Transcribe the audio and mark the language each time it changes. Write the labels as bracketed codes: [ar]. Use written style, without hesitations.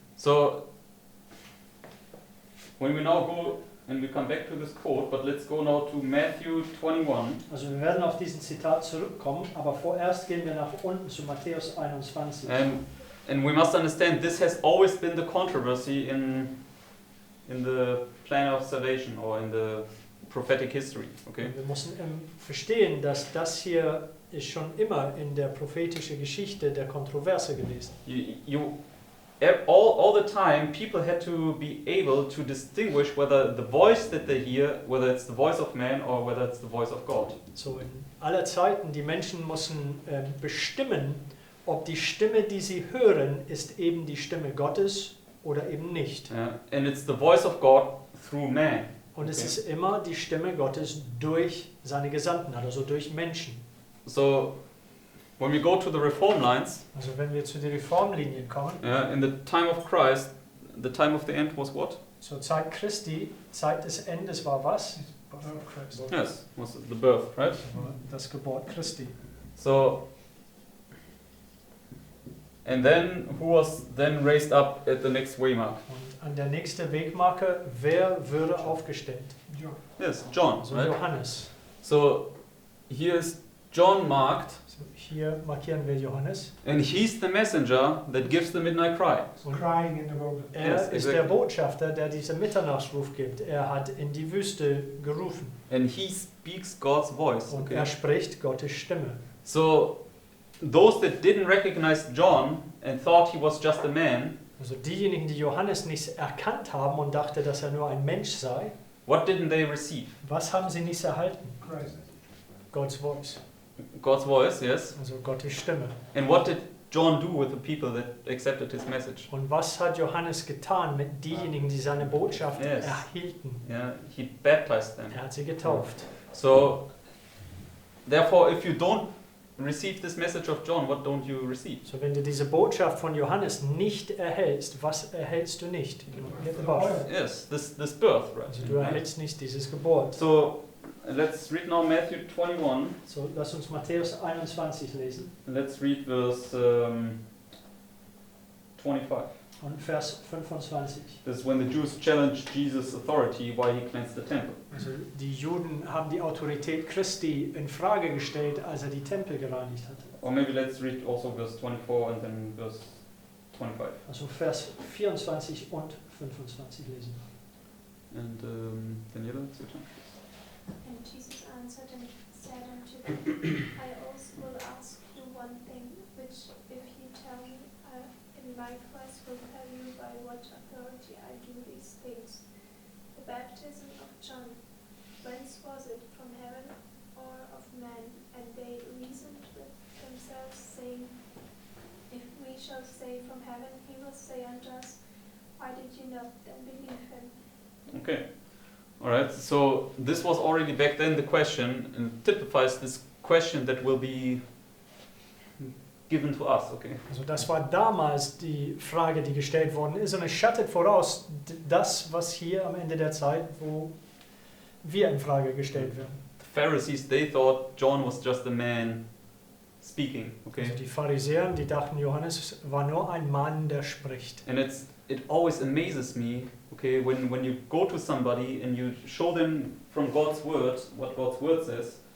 [en] So when we now go and we come back to this quote, but let's go now to Matthew 21. [de] Also wir werden auf diesen Zitat zurückkommen, aber vorerst gehen wir nach unten zu Matthäus 21. [en] And we must understand this has always been the controversy in the plan of salvation or in the prophetic history. Okay. [de] Wir müssen verstehen, dass das hier ist schon immer in der prophetischen Geschichte der Kontroverse gewesen. [en] All the time, people had to be able to distinguish whether the voice that they hear, whether it's the voice of man or whether it's the voice of God. [de] So in aller Zeiten, die Menschen müssen bestimmen, ob die Stimme, die sie hören, ist eben die Stimme Gottes oder eben nicht. [en] And it's the voice of God through man. [de] Und es ist immer die Stimme Gottes durch seine Gesandten, also durch Menschen. [en] So when we go to the reform lines, [de] Also wenn wir zu den Reformlinien kommen, [en] in the time of Christ, the time of the end was what? [de] zur Zeit Christi, Zeit des Endes war was? [en] Yes, was the birth, right? [de] Das Geburt Christi. [en] So, and then who was then raised up at the next waymark? [de] Und an der nächsten Wegmarke, wer würde aufgestellt? [en] John. Yes, John, [de] Also [en] right? [de] Johannes. [en] So here is John marked, [de] So, hier markieren wir Johannes. [en] And he's the messenger that gives the midnight cry. [de] Und [en] Crying in the wilderness. [de] er [en] Yes, ist exactly. [de] der Botschafter, der diesen Mitternachtsruf gibt. Er hat in die Wüste gerufen. [en] And he speaks God's voice. [de] Und [en] Okay? [de] er spricht Gottes Stimme. [en] So those that didn't recognize John and thought he was just a man, [de] Also diejenigen, die Johannes nicht erkannt haben und dachten, dass er nur ein Mensch sei, [en] what didn't they receive? was haben sie nicht erhalten? Christ. God's voice, God's voice, yes. [de] also Gottes Stimme. [en] And what did John do with the people that accepted his message? [de] Und was hat Johannes getan mit denjenigen, die seine Botschaft [en] Yes. [de] erhielten? [en] Yeah, he baptized them. [de] Er hat sie getauft. [en] So therefore, if you don't receive this message of John, what don't you receive? [de] So, wenn du diese Botschaft von Johannes nicht erhältst, was erhältst du nicht? [en] Yes, this birth, right? [de] Also du erhältst nicht dieses Geburt. [en] So let's read now Matthew 21. [de] So, lass uns Matthäus 21 lesen [en] Let's read verse 25. [de] und Vers 25. [en] This is when the Jews challenged Jesus' authority why he cleansed the temple. [de] Also die Juden haben die Autorität Christi in Frage gestellt, als er die Tempel gereinigt hatte. [en] Or maybe let's read also verse 24 and then verse 25. [de] Also Vers 24 und 25 lesen. [en] And Daniela, it's your turn. And Jesus answered and said unto them, I also will ask you one thing, which if you tell me, I in likewise will tell you by what authority I do these things. The baptism of John, whence was it, from heaven or of man? And they reasoned with themselves, saying, if we shall say from heaven, he will say unto us, why did you not then believe him? Okay. Alright, so this was already back then the question and typifies this question that will be given to us, okay? [de] Also das war damals die Frage, die gestellt worden ist und es schattet voraus das, was hier am Ende der Zeit, wo wir in Frage gestellt werden. [en] The Pharisees, they thought John was just a man speaking, okay? [de] Also die Pharisäer, die dachten, Johannes war nur ein Mann, der spricht. [en] And it always amazes me, okay, when you go to somebody and you show them from God's word what God's word says,